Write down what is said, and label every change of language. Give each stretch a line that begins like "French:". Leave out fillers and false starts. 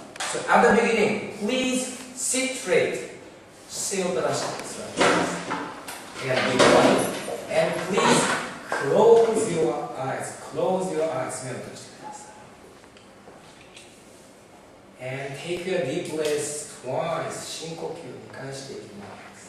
English: So at the beginning, please sit straight.
Japanese: 姿勢を正して座ります。
English: And be quiet. And please close your eyes. Close your eyes.
Japanese: 目を閉じてください。
English: And take a deep breath twice.
Japanese: 深呼吸を2回していきます。